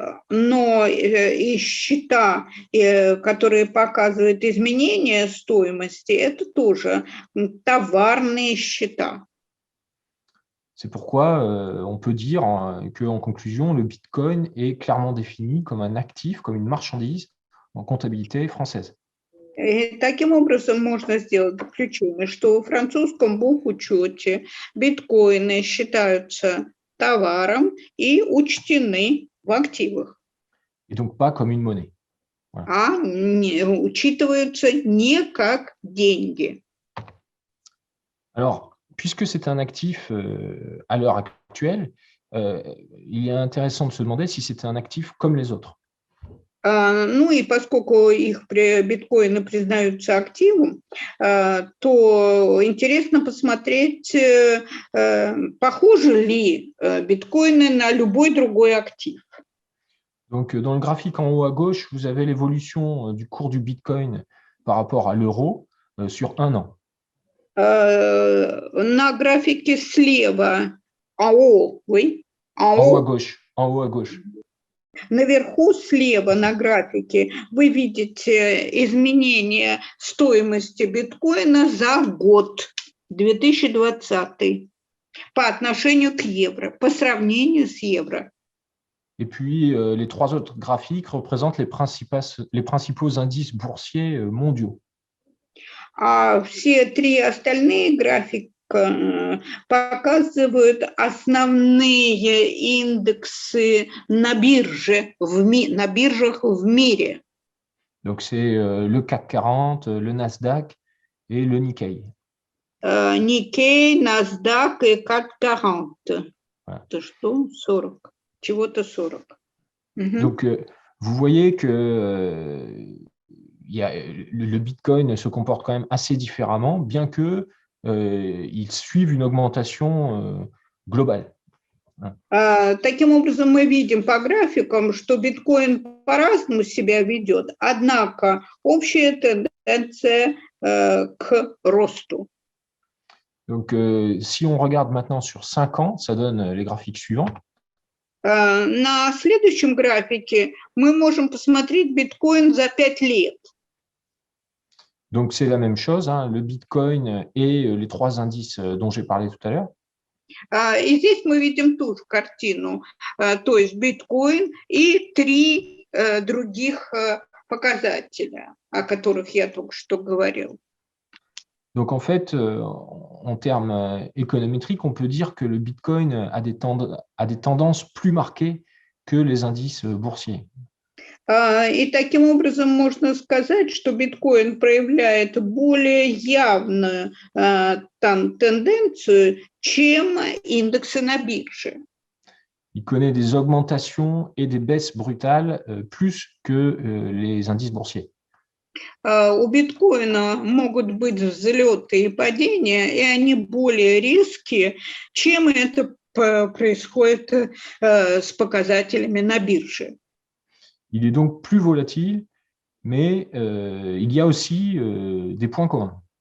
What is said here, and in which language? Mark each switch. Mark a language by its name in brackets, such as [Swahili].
[Russian] Но и счета, которые показывают изменение стоимости, это тоже товарные счета. [French] C'est pourquoi on peut dire qu'en conclusion, le Bitcoin est clairement défini comme un actif, comme une marchandise en comptabilité française. [Russian] И таким образом можно сделать заключение, что в французском бухучете биткоины считаются товаром и учтены в активах. [French] Et donc pas comme une monnaie. Voilà. [Russian] Учитываются не как деньги. [French] Alors, puisque c'est un actif à l'heure actuelle, il est intéressant de se demander si c'est un actif comme les autres. [Russian] Ну и поскольку их биткоины признаются активом, то интересно посмотреть, похожи ли биткоины на любой другой актив. [French] Donc, dans le graphique en haut à gauche, vous avez l'évolution du cours du Bitcoin par rapport à l'euro sur un an. [Russian] На графике слева, [French] en haut, oui, En haut à gauche, en haut à gauche. [Russian] Наверху слева на графике вы видите изменение стоимости биткоина за год 2020 по отношению к евро, по сравнению с евро. [French] Et puis, les trois autres graphiques représentent les principaux indices boursiers mondiaux. [Russian] А все три остальные графика показывают основные индексы на биржах в мире. [French] Donc, c'est le CAC 40, le Nasdaq et le Nikkei. Nikkei, NASDAQ et CAC 40. Voilà. [Russian] Это что? 40. Чего-то 40. [French] Donc, vous voyez que le Bitcoin se comporte quand même assez différemment, bien qu'il suive une augmentation globale. [Russian] Таким образом, мы видим по графикам, что биткоин по-разному себя ведет, однако общая тенденция к росту. [French] Donc, si on regarde maintenant sur 5 ans, ça donne les graphiques suivants. [Russian] На следующем графике мы можем посмотреть биткоин за 5 лет. [French] Donc, c'est la même chose, hein, le Bitcoin et les trois indices dont j'ai parlé tout à l'heure. [Russian] И здесь мы видим ту же картину, то есть биткоин и три других показателя, о которых я только что говорил. [French] Donc, en fait, en termes économétriques, on peut dire que le Bitcoin a des tendances plus marquées que les indices boursiers. [Russian] И таким образом можно сказать, что биткоин проявляет более явную тенденцию, чем индексы на бирже. [French] Il connaît des augmentations et des baisses brutales plus que les indices boursiers. [Russian] У биткоина могут быть взлеты и падения, и они более резкие, чем это происходит с показателями на бирже. [French] Il est donc plus volatile, mais il y a aussi des points communs.